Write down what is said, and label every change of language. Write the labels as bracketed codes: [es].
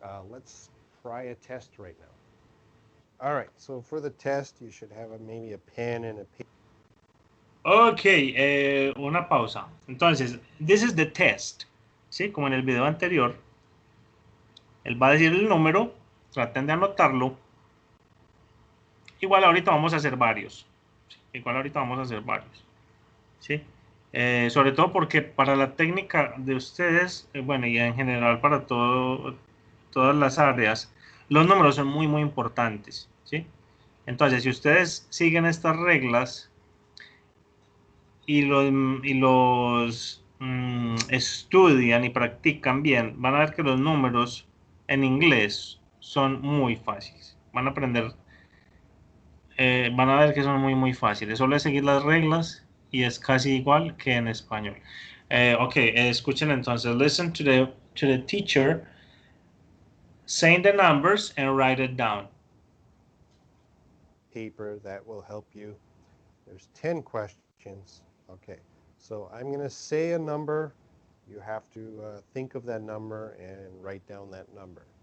[en] Let's try a test right now. All right, so for the test, you should have maybe a pen and a paper. [es] Ok, una pausa. Entonces, [en] this is the test. [es] ¿Sí? Como en el video anterior. Él va a decir el número. Traten de anotarlo. Igual ahorita vamos a hacer varios. Igual ahorita vamos a hacer varios. ¿Sí? Sobre todo porque para la técnica de ustedes, bueno, y en general para todas las áreas, los números son muy, muy importantes. ¿Sí? Entonces, si ustedes siguen estas reglas y los estudian y practican bien, van a ver que los números en inglés son muy fáciles. Van a aprender, van a ver que son muy, muy fáciles. Solo es seguir las reglas y es casi igual que en español. Ok, escuchen entonces. [en] Listen to the teacher saying the numbers and write it down. Paper that will help you. There's 10 questions. Okay, so I'm going to say a number. You have to think of that number and write down that number.